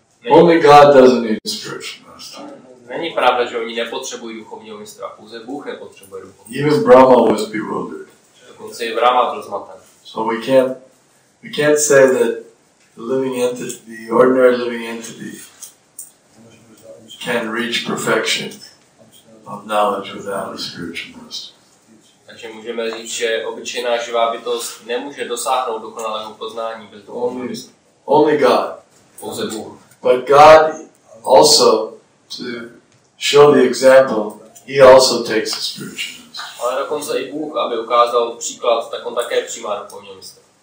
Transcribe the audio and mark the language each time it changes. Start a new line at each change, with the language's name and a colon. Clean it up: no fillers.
English: Only God doesn't need a spiritual master.
Czech: Není pravda, že oni nepotřebují duchovního mistra, pouze Bůh nepotřebuje duchovního.
English: Even Brahma was bewildered.
Czech: Dokonce i Brahma byl zmaten.
English: So we can't say that the living entity, the ordinary living entity, can reach perfection of knowledge without a spiritual master.
Czech: Takže můžeme říct, že obyčejná živá bytost nemůže dosáhnout dokonalého poznání bez duchovního mistra.
English: Only God.
Czech: Pouze Bůh.
English: But God also, to show the example, he also takes the spiritual master.
Czech: Ale dokonce i Bůh, aby ukázal příklad, tak on také přijímá duchovního mistra.